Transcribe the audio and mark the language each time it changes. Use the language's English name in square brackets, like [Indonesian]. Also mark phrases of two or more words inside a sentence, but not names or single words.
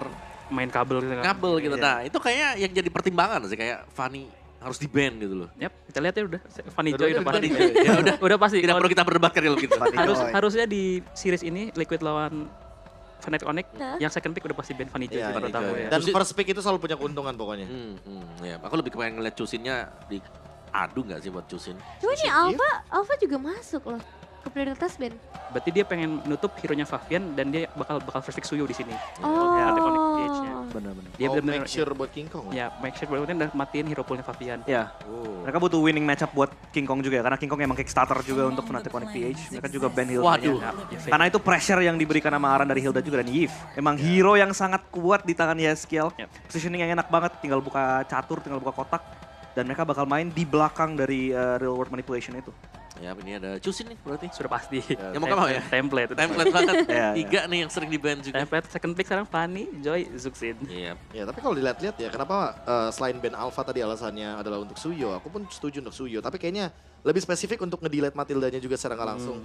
[Indonesian] main kabel gitu kan. Kabel gitu. Nah, itu kayak yang jadi pertimbangan sih kayak Fanny harus di-ban gitu loh. Yap, kita lihat ya udah Fanny Joy udah pasti. Ya udah pasti. Tidak perlu kita berdebatkan kalau gitu. Harusnya di series ini Liquid lawan Fnatic, Onyx yang [English] second pick [Indonesian] udah pasti ban Fanny Joy pertama ya. Dan [English] first pick [Indonesian] itu selalu punya keuntungan pokoknya. Ya, aku lebih pengen ngeliat Chusin-nya di adu nggak sih buat Chusin? Cuma nih Alpha juga masuk loh ke prioritas band. Berarti dia pengen nutup hero-nya Favian dan dia bakal [English] first pick [Indonesian] Suyo di sini. Oh. Ya, Fnatic, Onyx, PH-nya. Benar-benar. Dia benar-benar [English] make sure [Indonesian] buat King Kong. Ya, [English] make sure [Indonesian] udah matiin [English] hero poolnya [Indonesian] Fabian. Ya, mereka butuh [English] winning matchup [Indonesian] buat King Kong juga ya, karena King Kong emang Kickstarter juga untuk Fnatic Connect PH. Mereka juga ban Hilda. Waduh. Karena itu pressure yang diberikan sama Aran dari Hilda juga dan Yves. Emang hero yang sangat kuat di tangan Yeskiel. Positioning yang enak banget, tinggal buka catur, tinggal buka kotak. Dan mereka bakal main di belakang dari [English] real world manipulation [Indonesian] itu. Ya ini ada Chusin nih berarti. Sudah pasti. Ya mau gak mau ya? Template. Template banget. Ya, Tiga nih yang sering di-ban juga. Template [English] second pick [Indonesian] sekarang Fanny, Joy, Zuxin. Iya. Ya tapi kalau dilihat-lihat ya kenapa selain ban Alpha tadi alasannya adalah untuk Suyo, aku pun setuju untuk Suyo. Tapi kayaknya lebih spesifik untuk nge-delete Matildanya juga secara nggak langsung.